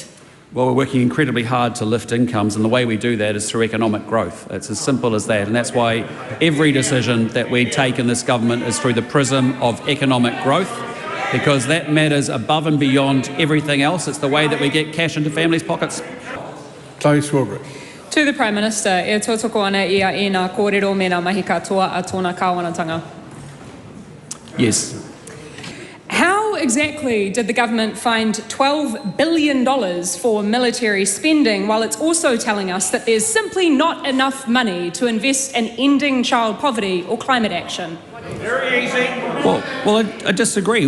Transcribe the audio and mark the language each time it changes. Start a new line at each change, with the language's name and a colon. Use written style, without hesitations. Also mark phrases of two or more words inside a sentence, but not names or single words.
English: Well, we're working incredibly hard to lift incomes, and the way we do that is through economic growth. It's as simple as that, and that's why every decision that we take in this government is through the prism of economic growth, because that matters above and beyond everything else. It's the way that we get cash into families' pockets. Chloe Swarbrick. To the Prime Minister,
Māori: e tōtoko ana ia e ngā kōrero me ngā mahi katoa a tōna kāwanatanga.
English: Yes. How exactly did the government find $12 billion for military spending while it's also telling us that there's simply not enough money to invest in ending child poverty or climate action? Very easy. Well, I disagree.